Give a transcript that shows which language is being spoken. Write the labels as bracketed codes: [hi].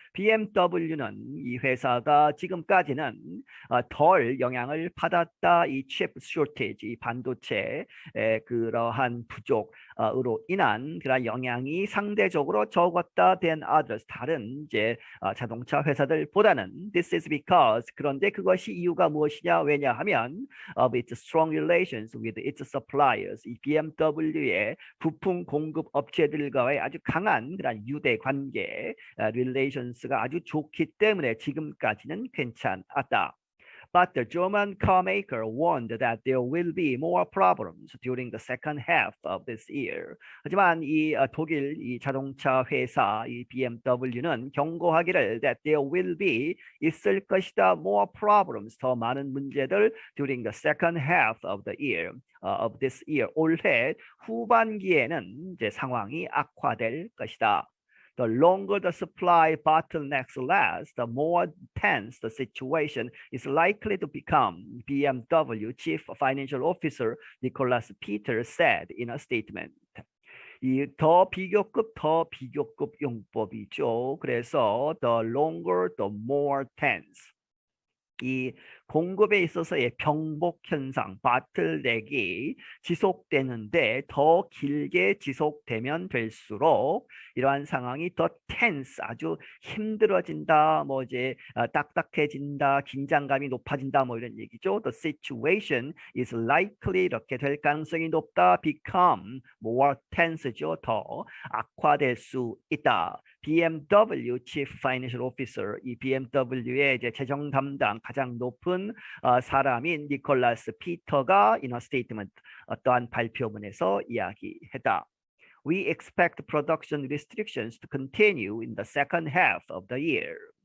[ko] BMW는 이 회사가 지금까지는 덜 영향을 받았다. 이 chip shortage, 이 반도체 그러한 부족으로 인한 그런 영향이 상대적으로 적었다. [en] than others, [ko] 다른 이제 자동차 회사들보다는. [en] This is because, [ko] 그런데 그것이 이유가 무엇이냐? [en] 왜냐하면 of its strong relations with its suppliers. [ko] 이 BMW의 부품 공급 업체들과의 아주 강한 그런 유대 관계, relations가 아주 좋기 때문에 지금까지는 괜찮았다. [en] But the German car maker warned that there will be more problems during the second half of this year. [ko] 하지만 이 독일 이 자동차 회사 이 BMW는 경고하기를 [en] that there will be, [ko] 있을 것이다, [en] more problems, [ko] 더 많은 문제들 [en] during the second half of the year. Of this year, [ko] 올해 후반기에는 이제 상황이 악화될 것이다. [en] The longer the supply bottlenecks last, the more tense the situation is likely to become, BMW Chief Financial Officer Nicholas Peters said in a statement. [ko] 이 더 비교급 용법이죠. [en] 그래서 the longer, the more tense. [ko] 이 공급에 있어서의 병복 현상, 바틀넥이 지속되는데 더 길게 지속되면 될수록 이러한 상황이 더 tense, 아주 힘들어진다, 뭐 이제 딱딱해진다, 긴장감이 높아진다, 뭐 이런 얘기죠. [en] The situation is likely, [ko] 이렇게 될 가능성이 높다. [en] become more tense죠. [ko] 더 악화될 수 있다. BMW Chief Financial Officer, 이 BMW의 이제 재정 담당 가장 높은 사람인 니콜라스 피터가 [en] in a statement, [ko] 어떠한 발표문에서 이야기했다. [en] We expect production restrictions to continue in the second half of the year.